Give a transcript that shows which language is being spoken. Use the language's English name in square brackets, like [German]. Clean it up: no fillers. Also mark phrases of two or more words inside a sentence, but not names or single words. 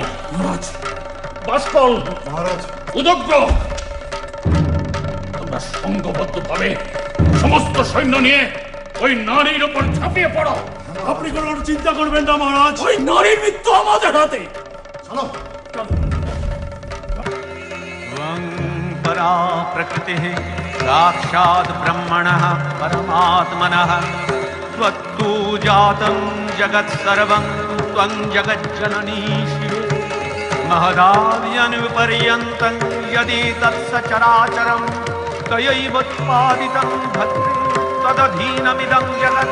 [Bangla] মহারাজ, বাষ্পল, মহারাজ, উদগ্র, তোমরা সংঘবদ্ধ ভাবে সমস্ত সৈন্য নিয়ে ওই নারীর উপর ঝাঁপিয়ে পড়ো। আপনি কোনো চিন্তা করবেন না মহারাজ, ওই নারীর মৃত্যু আমাদের হাতে। চলো। [Sanskrit] परा प्रकृतिः साक्षात् ब्रह्मणः परमात्मनः त्वत्तु जातं जगत् सर्वं त्वं जगज्जननी शिवे महदाव्यनुपर्यन्तं यदि तत्सचराचरं त्वयैवोत्पादितं भद्रे तदधीनमिदं जगत्